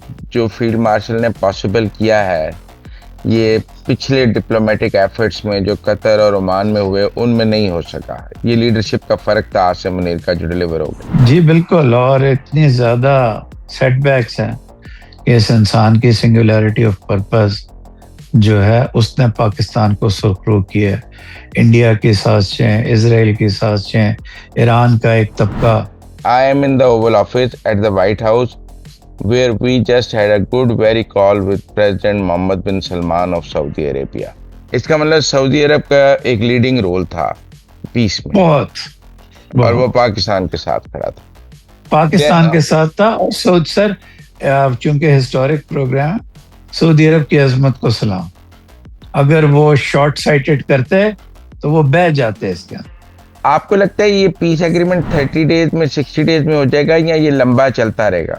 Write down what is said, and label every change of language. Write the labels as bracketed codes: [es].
[ur] جو field marshal نے possible کیا ہے، یہ پچھلے ڈپلومیٹک ایفرٹس میں جو قطر اور عمان میں ہوئے ان میں نہیں ہو سکا۔ یہ لیڈرشپ کا فرق تھا عاصم منیر کا جو ڈیلیور ہو گیا۔ جی بالکل، اور اتنی زیادہ سیٹ بیکس ہیں کہ اس انسان کی سنگولیرٹی آف پرپز جو ہے اس نے پاکستان کو سرخرو کیا ہے۔ انڈیا کی سازشیں، اسرائیل کی سازشیں، ایران کا ایک طبقہ۔ [en] I am in the Oval Office at the White House where we just had a good very call with President Mohammed bin Salman of Saudi Arabia۔ [ur] اس کا مطلب سعودی عرب کا ایک لیڈنگ رول تھا پیس میں، اور وہ پاکستان کے ساتھ کھڑا تھا۔ پاکستان کے ساتھ تھا۔ سر چونکہ ہسٹورک پروگرام، سعودی عرب کی عظمت کو سلام۔ اگر وہ شارٹ سائٹڈ کرتے تو وہ بہ جاتے اس کے اندر۔ آپ کو لگتا ہے یہ پیس ایگریمنٹ 30 ڈیز میں 60 ڈیز میں ہو جائے گا یا یہ لمبا چلتا رہے گا؟